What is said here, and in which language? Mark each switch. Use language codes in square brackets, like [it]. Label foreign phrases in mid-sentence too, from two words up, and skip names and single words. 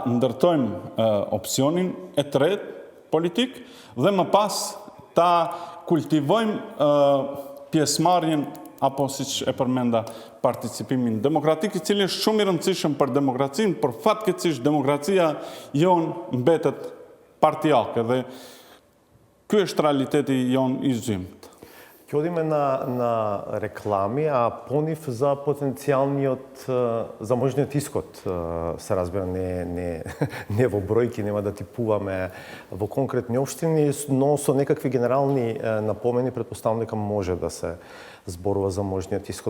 [sq] ndërtojmë opsionin e tretë politik dhe më pas ta kultivojmë pjesëmarrjen apo siç e përmenda participimin demokratik, i cili është shumë i rëndësishëm për demokracinë, por fatkeqësisht demokracia jonë mbetet partijake dhe ky është realiteti jonë i zymt. [mk] Ќе одиме на реклами, а понив за потенцијалниот, за можниот исход, се разбира, не во бројки, нема да типуваме во конкретни општини, но со некакви генерални напомени претпоставам дека може да се зборува за можниот исход.